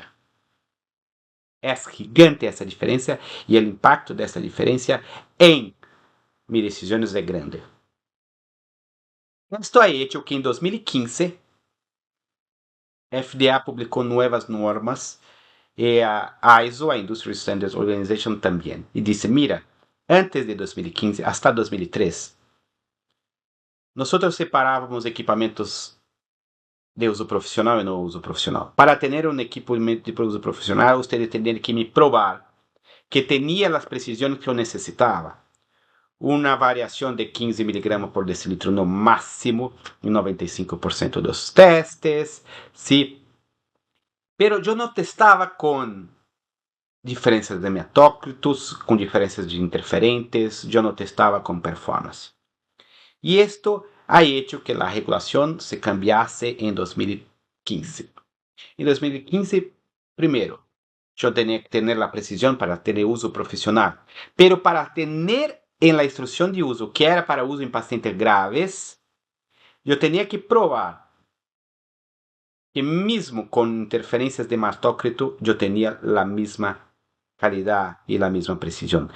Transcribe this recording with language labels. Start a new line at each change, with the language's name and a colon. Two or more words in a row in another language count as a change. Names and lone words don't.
Portuguese: É gigante essa diferença e o impacto dessa diferença em minhas decisões é grande. Isto é hecho que em 2015 a FDA publicou novas normas e a ISO, a
English: Industry Standards Organization,
Portuguese: também. E disse,
Spanish: mira, antes de 2015 hasta 2003,
Portuguese: nós separávamos equipamentos de uso profissional e não uso profissional. Para ter um equipamento de uso profissional, você teria que me provar que tinha as precisões que eu necessitava. Uma variação de 15 miligramas por decilitro no máximo, em 95% dos testes, sim. Pero eu não testava com diferenças de hematócritos, com diferenças de interferentes, eu não testava com performance. E isto
Spanish: ha hecho
Portuguese: que a regulação se cambiasse em 2015. Em 2015, primeiro, eu tinha que ter a precisão para ter uso profissional, pero para ter em la instrução de uso, que era para uso em pacientes graves, eu tinha que provar que mesmo com interferências de hematócrito, eu tinha a mesma qualidade e a mesma precisão.